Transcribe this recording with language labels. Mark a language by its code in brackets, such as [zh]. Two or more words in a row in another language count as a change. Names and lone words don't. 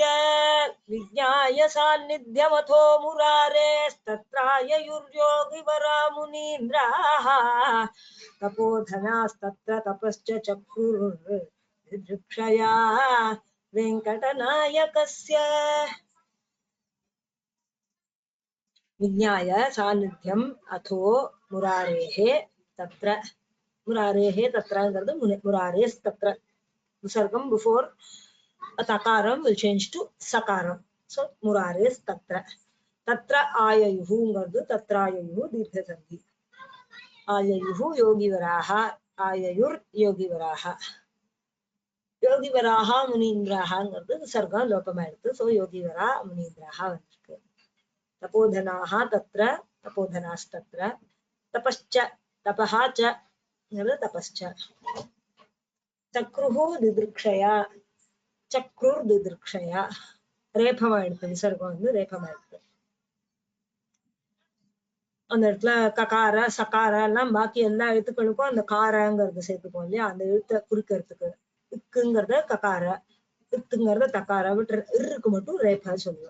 [sa] विज्ञाय सान्निध्यमथो मुरारेस्तत्राययुर्योगिवरा मुनीन्द्राः तपोधनास्तत्र तपश्च चक्रुर्दिदृक्षया वेङ्कटनायकस्य. विज्ञाय सान्निध्यम अथो मुरारेः तत्र. मुरारेः तत्र मुरारेस्तत्र. [en] विसर्गम बिफोर तकारम will change to sakaram. [sa] So मुरारेस्तत्र. तत्र आययुः तत्राययुः दीर्घसन्धि. आययुः योगिवराः, आययुर् योगिवराः. योगिवराः मुनीन्द्राः विसर्गम लोपमायिरुत्तु. So योगिवरा मुनीन्द्राः वन्दिरुक्कु. तपोधनाः तत्र, तपोधनास्तत्र. तपश्च, तपः च तपश्च. चक्रुः दिदृक्षया, चक्रुर् दिदृक्षया [ta] ரேபமா எடுத்து விசர்க்கம் வந்து ரேபமா எடுத்து அந்த இடத்துல ககார சகார எல்லாம் பாக்கி எல்லா எழுத்துக்களுக்கும் அந்த காரங்கிறத சேர்த்துப்போம் இல்லையா, அந்த எழுத்தை குறிக்கிறதுக்கு இக்குங்கிறத ககார, இத்துங்கிறத தக்கார, விட்டு இருக்கு மட்டும் ரேபா சொல்லுவோம்.